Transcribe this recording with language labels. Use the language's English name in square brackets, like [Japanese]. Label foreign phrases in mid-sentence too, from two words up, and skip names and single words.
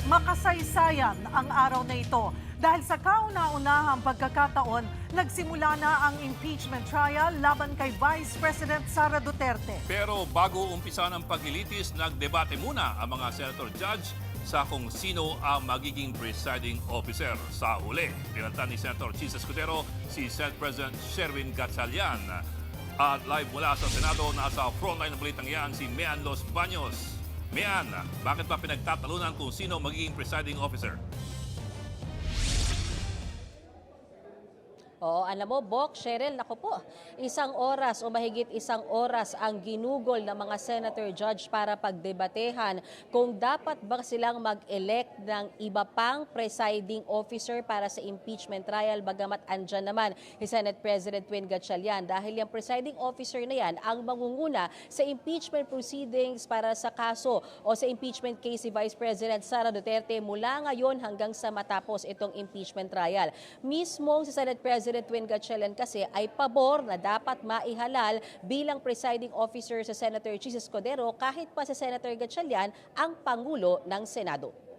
[Filipino] Makasaysayan ang araw na ito dahil sa kauna-unahang pagkakataon, nagsimula na ang [English] impeachment trial [Filipino] laban kay Vice President Sara Duterte. Pero bago umpisa ng paglilitis, nagdebate muna ang mga [English] senator judge [Filipino] sa kung sino ang magiging [English] presiding officer [Filipino] sa huli. Tinantan ni Senator Chis Escudero si Senate President Sherwin Gatchalian. At live mula sa Senado, nasa frontline ng balitang yan si Mian Los Baños. Mian, bakit ba pinagtatalunan kung sino magiging [English] presiding officer? [Filipino] Alam mo, Bok, Cheryl, naku po, isang oras o mahigit isang oras ang ginugol ng mga [English] senator judge [Filipino] para pagdebatehan kung dapat ba silang mag-elect ng iba pang [English] presiding officer [Filipino] para sa [English] impeachment trial, [Filipino] bagamat andyan naman si Senate President Win Gatchalian dahil yung [English] presiding officer [Filipino] na yan ang mangunguna sa [English] impeachment proceedings [Filipino] para sa kaso o sa [English] impeachment case [Filipino] si Vice President Sara Duterte mula ngayon hanggang sa matapos itong [English] impeachment trial. [Filipino] Mismong si Senate President Win Gatchalian kasi ay pabor na dapat maihalal bilang [English] presiding officer [Filipino] sa Senator Chis Escudero kahit pa sa Senator Gatchalian ang Pangulo ng Senado.